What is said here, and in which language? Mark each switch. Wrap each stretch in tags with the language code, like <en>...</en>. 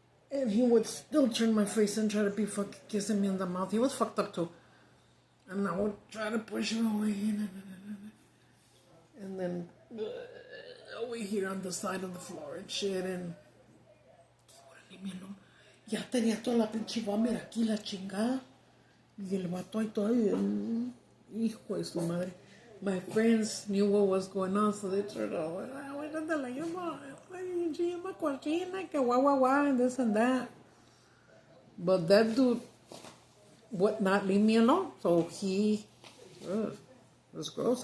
<en>And he would still turn my face and try to be fucking kissing me in the mouth. He was fucked up too. And I would try to push him away. And then over here on the side of the floor and shit. And he wouldn't leave me alone.</en> <es>Ya tenía toda la pinche vomit aquí, la chingada. Y el vato ahí todavía. Hijo de su madre.</es> <en>My friends knew what was going on, so they turned out,</en> <es>la llama cochina, que guau,</es> <en>and this and that. But that dude would not leave me alone, so he, it was gross.</en>